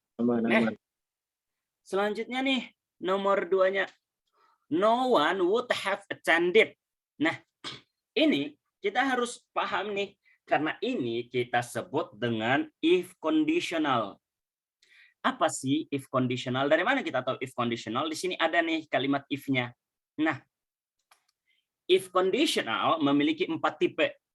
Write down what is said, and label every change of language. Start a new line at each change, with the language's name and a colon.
Indonesian: Nah, selanjutnya nih, nomor 2-nya.
English: No one would have attended.
Indonesian: Nah, ini kita harus paham nih, karena ini kita sebut dengan if conditional. Apa sih if conditional? Dari mana kita tahu if conditional? Di sini ada nih kalimat if-nya. Nah, if conditional memiliki 4 tipe.